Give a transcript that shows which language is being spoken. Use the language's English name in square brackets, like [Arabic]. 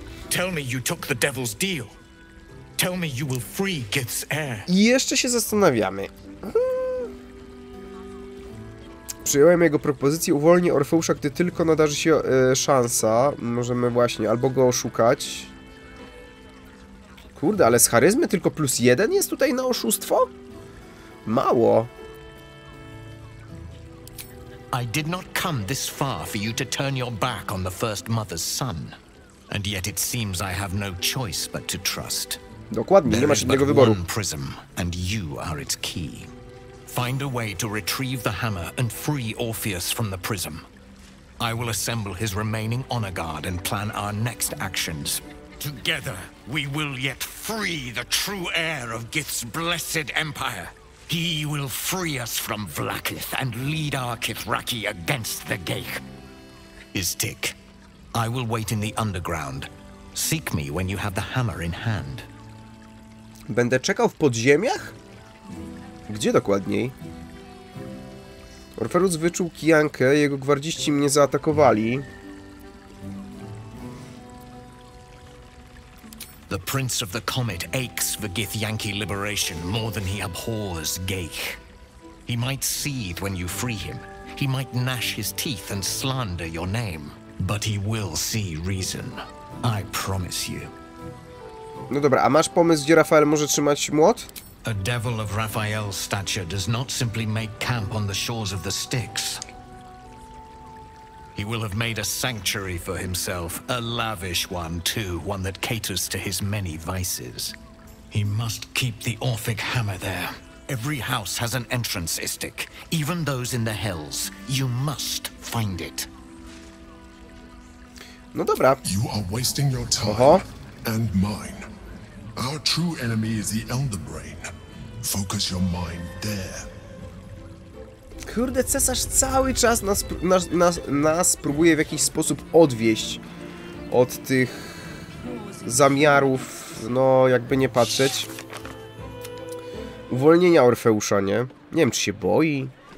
[English] Tell me you took the devil's deal. Tell me you will free Gith's heir. [Polish] I jeszcze się zastanawiamy. Przyjąłem jego propozycję, uwolnię Orfeusza, gdy tylko nadarzy się szansa. Możemy właśnie albo go oszukać. Kurde, ale z charyzmy tylko +1 jest tutaj na oszustwo? Mało. [English] I did not come this far for you to turn your back on the first mother's son. And yet it seems I have no choice but to trust. [Polish] Dokładnie, nie masz innego wyboru. [English] One prism, and you are its key. Find a way to retrieve the hammer and free Orpheus from the prism. I will assemble his remaining honor guard and plan our next actions. Together, we will yet free the true heir of Gith's blessed empire. He will free us from Vlaakith and lead our Kithraki against the Geich. Istik, I will wait in the underground. Seek me when you have the hammer in hand. [Polish] Będę czekał w podziemiach? Gdzie dokładniej? Orferus wyczuł kijankę, jego gwardziści mnie zaatakowali. [English] The Prince of the Comet aches for Githyanki liberation more than he abhors Geich. He might seethe when you free him. He might gnash his teeth and slander your name. But he will see reason. I promise you. [Polish] No dobra, a masz pomysł, gdzie Rafael może trzymać młot? [English] A devil of Raphael's stature does not simply make camp on the shores of the Styx. He will have made a sanctuary for himself, a lavish one too, one that caters to his many vices. He must keep the Orphic hammer there. Every house has an entrance, Istik, even those in the hells. You must find it. [Polish] No dobra. [English] You are wasting your time and mine. Our true enemy is the Elder Brain. Focus your mind there. [Polish] Kurde, cesarz cały czas nas próbuje w jakiś sposób odwieść od tych zamiarów, no jakby nie patrzeć, uwolnienia Orfeusza, nie? Nie wiem, czy się boi.